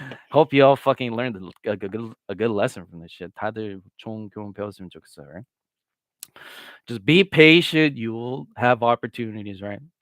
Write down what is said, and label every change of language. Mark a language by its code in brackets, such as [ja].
[en] Hope you all fucking learned a good lesson from this shit. [ko] 다들 좋은 교훈 배웠으면 좋겠어요, right? [en] Just be patient. You will have opportunities, right?